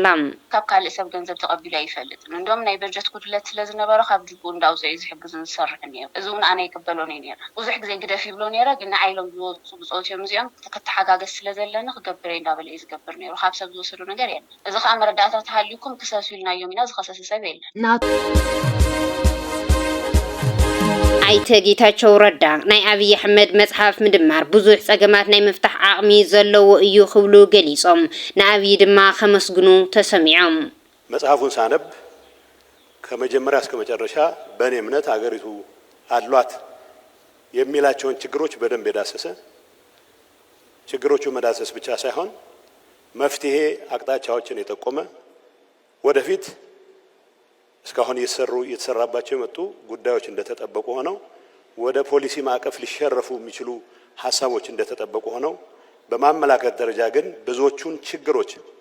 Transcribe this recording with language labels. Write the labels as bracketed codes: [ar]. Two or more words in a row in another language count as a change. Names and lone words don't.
[ti] ካብ ካልእ ሰብ ገንዘብ ተቀቢሉ ኣይፈልጥን እንደውም ናይ በጀት ጉድለት ስለዝነበረ ካብ ጅቡኡ እንዳውፅኡ ዝሕግዝ ዝሰርሕ ነይሩ እዚ እውን ኣነ ይቅበሎ ነይሩ ብዙሕ ግዜ ግደፍ ይብሎ ነይረ ግን ንዓይሎም ዝወፁ ብፆትዮም እዚኦም ከተሓጋገዝ ስለዘለኒ ክገብር እንዳበለ እዩ ዝገብር ነይሩ ካብ ሰብ ዝወሰዱ ነገር የለን እዚ ከዓ መረዳእታ ተሃልዩኩም ክሰሱ ኢልናዮም ኢና ዝኸሰሰ ሰብ የለን ኣይተ ጌታቸው ረዳ ናይ አብይ አሕመድ መጽሐፍ ምድማር ብዙሕ ጸገማት ናይ መፍታሕ ዓቕሚ ዘለዎ እዩ ክብሉ ገሊጾም ንአብይ ድማ ከመስግኑ ተሰሚዖም [am] መጽሐፉን ሳነብ ከመጀመሪያ እስከ መጨረሻ በእኔ እምነት አገሪቱ አሏት የሚላቸውን ችግሮች በደንብ የዳሰሰ ችግሮቹ መዳሰስ ብቻ ሳይሆን መፍትሄ አቅጣጫዎችን የጠቆመ ወደፊት እስካሁን እየተሰራባቸው የመጡ ጉዳዮች እንደተጠበቁ ሆነው ወደ ፖሊሲ ማዕቀፍ ሊሸረፉ የሚችሉ ሐሳቦች እንደተጠበቁ ሆነው በማመላከት ደረጃ ግን ብዙዎቹን ችግሮች